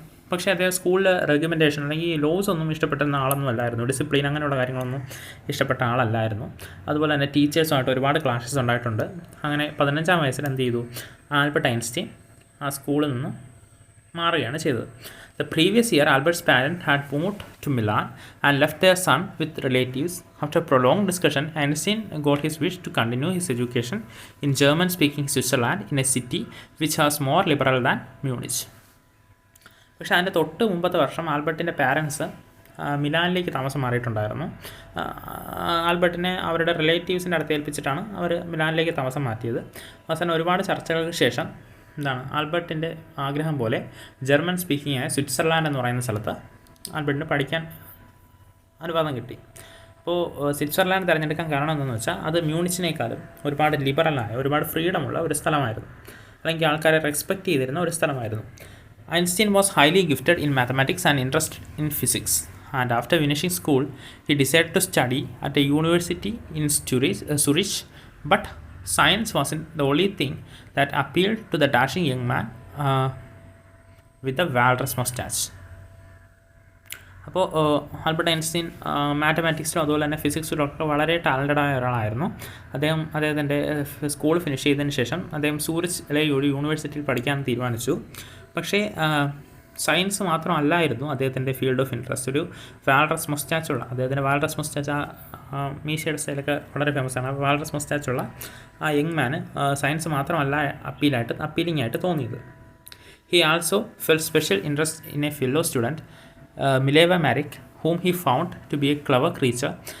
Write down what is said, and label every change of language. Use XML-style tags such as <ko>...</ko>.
<ml>പക്ഷേ അദ്ദേഹം സ്കൂളിൽ റെക്കമെൻഡേഷൻ അല്ലെങ്കിൽ ലോസ് ഒന്നും ഇഷ്ടപ്പെട്ടിരുന്ന ആളൊന്നും അല്ലായിരുന്നു. ഡിസിപ്ലിൻ അങ്ങനെയുള്ള കാര്യങ്ങളൊന്നും ഇഷ്ടപ്പെട്ട ആളല്ലായിരുന്നു. അതുപോലെ തന്നെ ടീച്ചേഴ്സുമായിട്ട് ഒരുപാട് ക്ലാഷസ് ഉണ്ടായിട്ടുണ്ട്. അങ്ങനെ 15-ാം വയസ്സിൽ എന്ത് ചെയ്തു, ആൽബർട്ട് ഐൻസ്റ്റീൻ ആ സ്കൂളിൽ നിന്ന് മാറുകയാണ് ചെയ്തത്.</ml> <en>The previous year, Albert's parents had moved to Milan and left their son with relatives. After prolonged discussion, Einstein got his wish to continue his education in German-speaking Switzerland in a city which was more liberal than Munich.</en> <ml>പക്ഷേ അതിൻ്റെ തൊട്ട് മുമ്പത്തെ വർഷം ആൽബർട്ടിൻ്റെ parents മിലാനിലേക്ക് താമസം മാറിയിട്ടുണ്ടായിരുന്നു. ആൽബർട്ടിനെ അവരുടെ റിലേറ്റീവ്സിൻ്റെ അടുത്ത് ഏൽപ്പിച്ചിട്ടാണ് അവർ മിലാനിലേക്ക് താമസം മാറ്റിയത്. അവസാനം ഒരുപാട് ചർച്ചകൾക്ക് ശേഷം ആൽബർട്ടിൻ്റെ ആഗ്രഹം പോലെ ജർമ്മൻ സ്പീക്കിംഗ് ആയ സ്വിറ്റ്സർലാൻഡ് എന്ന് പറയുന്ന സ്ഥലത്ത് ആൽബർട്ടിന് പഠിക്കാൻ അനുവാദം കിട്ടി. അപ്പോൾ സ്വിറ്റ്സർലാൻഡ് തിരഞ്ഞെടുക്കാൻ കാരണം എന്താണെന്ന് വെച്ചാൽ അത് മ്യൂണിച്ചിനേക്കാളും ഒരുപാട് ലിബറലായ, ഒരുപാട് ഫ്രീഡമുള്ള ഒരു സ്ഥലമായിരുന്നു, അല്ലെങ്കിൽ ആൾക്കാരെ റെസ്പെക്റ്റ് ചെയ്തിരുന്ന ഒരു സ്ഥലമായിരുന്നു.</ml> <en>Einstein was highly gifted in mathematics and interested in physics. And after finishing school he decide to study at a university in Zurich, but science wasn't the only thing that appealed to the dashing young man with the walrus mustache.</en> <ml>അപ്പോൾ Albert Einstein മാത്തമാറ്റിക്സിലും അതുപോലെ തന്നെ ഫിസിക്സിലൊക്കെ വളരെ ടാലൻറ്റഡായ ഒരാളായിരുന്നു. അദ്ദേഹത്തിൻ്റെ school finish ചെയ്തതിന് ശേഷം അദ്ദേഹം സൂറിച്ചിലെ ഒരു യൂണിവേഴ്സിറ്റിയിൽ പഠിക്കാൻ തീരുമാനിച്ചു. പക്ഷേ സയൻസ് മാത്രമല്ലായിരുന്നു അദ്ദേഹത്തിൻ്റെ ഫീൽഡ് ഓഫ് ഇൻട്രസ്റ്റ്. ഒരു വാൽറസ് മൊസ്റ്റാച്ചുള്ള അദ്ദേഹത്തിൻ്റെ വാൽറസ് മൊസ്റ്റാച്ച് മീശയുടെ സ്റ്റൈലൊക്കെ വളരെ ഫേമസ് ആണ്. വാൽറസ് മൊസ്റ്റാച്ചുള്ള ആ യങ് മാന് സയൻസ് മാത്രമല്ല അപ്പീലിംഗ് ആയിട്ട് തോന്നിയത്.</ml> <en>He also felt special interest in a fellow student, Mileva Marik, whom he found to be a clever creature.</en>